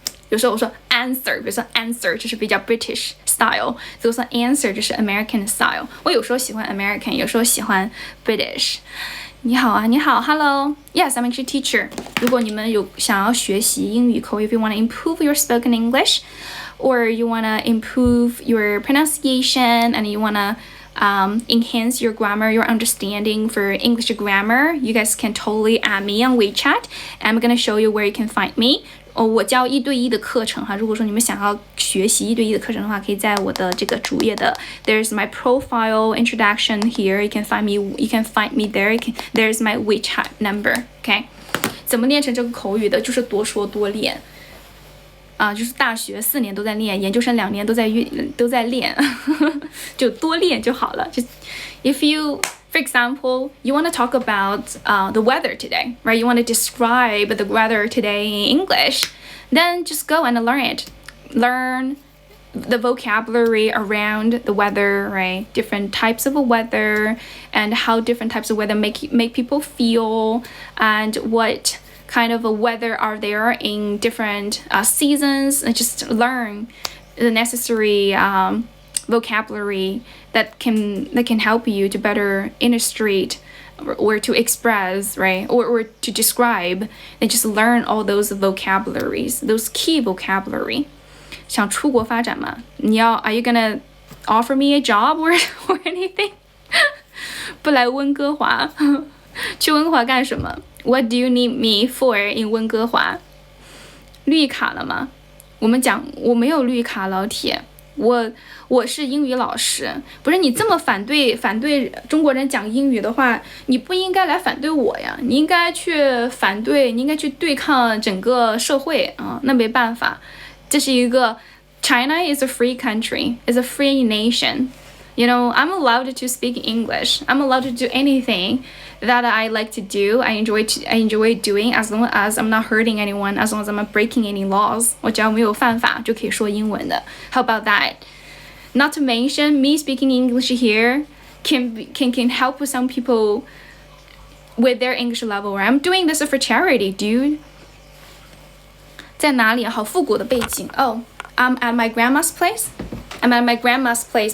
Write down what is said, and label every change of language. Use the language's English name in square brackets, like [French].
[Chinese] 有时候我说 answer， 比如说 answer 就是比较 British style， 所以我说 answer 就是 American style。我有时候喜欢 American， 有时候喜欢 British。你好啊，你好 ，Hello. [English] Yes, I'm actually a teacher. [Chinese] 如果你们有想要学习英语口语 [English] ，if you want to improve your spoken English, or you want to improve your pronunciation, and you want to enhance your grammar, your understanding for English grammar, you guys can totally add me on WeChat. I'm gonna show you where you can find me. [Chinese] 我教1对1的课程哈，如果说你们想要学习1对1的课程的话，可以在我的这个主页的 [English] There's my profile introduction here. You can find me there. There's my WeChat number. [Chinese] OK， 怎么练成这个口语的？就是多说多练。就是大学4年都在练，研究生2年都在练，就多练就好了。就 [English] if you, for example, you want to talk about the weather today, right? You want to describe the weather today in English, then just go and learn it. Learn the vocabulary around the weather, right? Different types of weather and how different types of weather make people feel, and what kind of a weather are there in different seasons, and just learn the necessary vocabulary that can help you to better illustrate or to express, right, or to describe, and just learn all those vocabularies, those key vocabulary. [Chinese] 想出国发展吗？ [English] Are you gonna offer me a job or anything? [Chinese] 不来温哥华，去温哥华干什么？ [English] What do you need me for in [Chinese] 温哥华？绿卡了吗？我没有绿卡，老铁，我是英语老师。不是你这么反对中国人讲英语的话，你不应该来反对我呀，你应该去对抗整个社会啊。那没办法，这是一个 [English] China is a free country, is a free nation. You know, I'm allowed to speak English. I'm allowed to do anything that I like to do. I enjoy doing, as long as I'm not hurting anyone, as long as I'm not breaking any laws. [Chinese] 我只要没有犯法就可以说英文的。 [English] How about that? Not to mention, me speaking English here can help some people with their English level. I'm doing this for charity, dude. [Chinese] 在哪里？好复古的背景。 [English] Oh, I'm at my grandma's place. I'm at my grandma's place.